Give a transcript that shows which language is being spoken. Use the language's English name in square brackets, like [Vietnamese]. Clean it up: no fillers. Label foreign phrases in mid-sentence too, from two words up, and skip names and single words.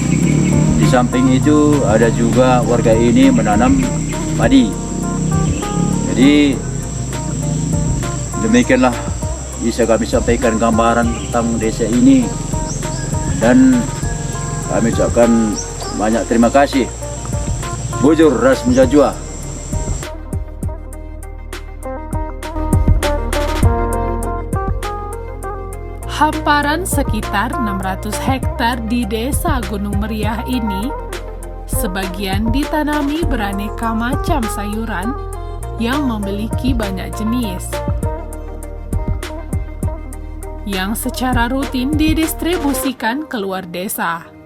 [Indonesian] Di samping itu ada juga warga ini menanam padi. Jadi demikianlah bisa kami sampaikan gambaran tentang desa ini, dan kami ucapkan banyak terima kasih. [Batak Karo] Bujur ras menjajua. [Indonesian] Hamparan sekitar 600 hektar di Desa Gunung Meriah ini sebagian ditanami beraneka macam sayuran yang memiliki banyak jenis, yang secara rutin didistribusikan keluar desa.